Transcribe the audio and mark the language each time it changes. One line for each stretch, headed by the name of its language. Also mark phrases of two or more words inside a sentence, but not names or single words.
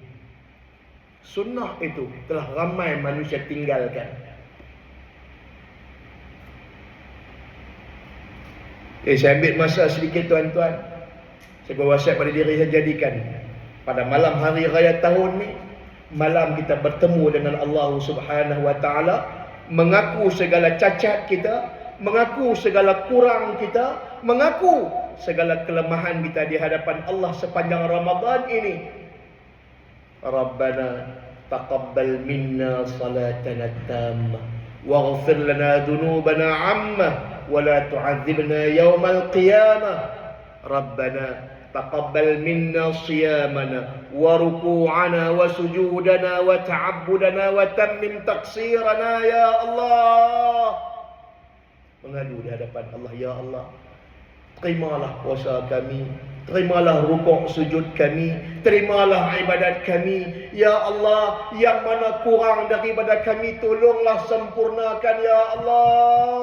Malay: Sunnah itu telah ramai manusia tinggalkan. Saya ambil masa sedikit tuan-tuan. Saya berwasiat pada diri saya, jadikan pada malam hari raya tahun ni malam kita bertemu dengan Allah
Arabic: سبحانه وتعالى,
Malay: mengaku segala cacat kita, mengaku segala kurang kita, mengaku segala kelemahan kita di hadapan Allah sepanjang Ramadan ini.
Arabic: ربنا تقبل منا صلاتنا تامة واغفر لنا ذنوبنا عامة ولا تعذبنا يوم القيامة. ربنا تقبل منا صيامنا وركوعنا وسجودنا وتعبدنا وتمم تقصيرنا يا الله.
Malay: Mengadu di hadapan Allah,
Arabic: يا الله,
Malay: terimalah puasa kami, terimalah rukuk sujud kami, terimalah ibadat kami.
Arabic: يا الله,
Malay: yang mana kurang daripada kami, tolonglah sempurnakan
Arabic: يا الله.